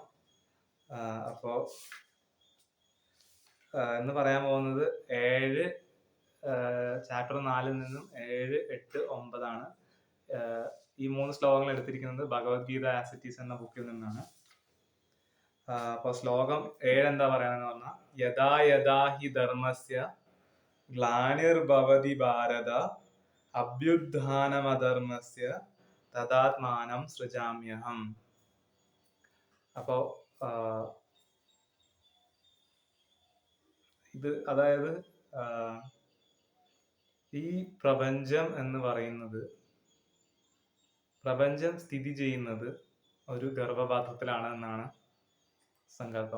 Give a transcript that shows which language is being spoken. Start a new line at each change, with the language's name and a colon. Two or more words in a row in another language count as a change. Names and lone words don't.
Malayalam: അപ്പോ എന്ന് പറയാൻ പോകുന്നത് ചാപ്റ്റർ 4 നിന്നും 7, 8, 9 ഈ 3 ശ്ലോകങ്ങൾ എടുത്തിരിക്കുന്നത് ഭഗവത്ഗീത ആസ് ഇറ്റ് ഈസ് എന്ന ബുക്കിൽ നിന്നാണ്. അപ്പൊ ശ്ലോകം 7 എന്താ പറയാനെന്ന് പറഞ്ഞാൽ,
Sanskrit: യഥാ യഥാ ഹി ധർമ്മസ്യ ഗ്ലാനിർഭവതി ഭാരത അഭ്യുത്ഥാനമധർമ്മസ്യ തദാത്മാനം സൃജാമ്യഹം.
Malayalam: അപ്പോ ഇത് അതായത് ഈ പ്രപഞ്ചം എന്ന് പറയുന്നത്, പ്രപഞ്ചം സ്ഥിതി ചെയ്യുന്നത് ഒരു ഗർഭപാത്രത്തിലാണ് എന്നാണ് സങ്കല്പം.